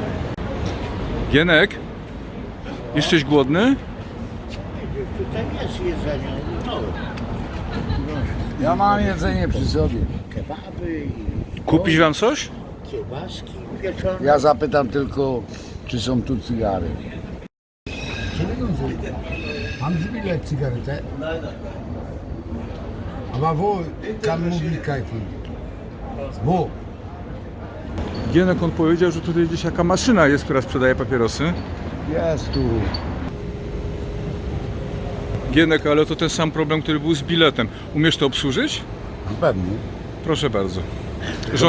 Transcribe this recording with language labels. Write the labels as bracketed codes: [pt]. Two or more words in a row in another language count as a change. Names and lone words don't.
[pl] Gienek? Jesteś głodny? Tutaj jest jedzenie. No. Ja mam jedzenie przy sobie. Kebaby i Kupić wam coś? kiełbaski pieczone. Ja zapytam tylko, czy są tu cygary. [de] Haben Sie wieder Zigarette? Aber wo kann Möglichkeit hin? Wo? [pl] Gienek, on powiedział, że tutaj gdzieś jaka maszyna jest, która sprzedaje papierosy. Jest tu. Gienek, ale to ten sam problem, który był z biletem. Umiesz to obsłużyć? Pewnie. Proszę bardzo. Rządź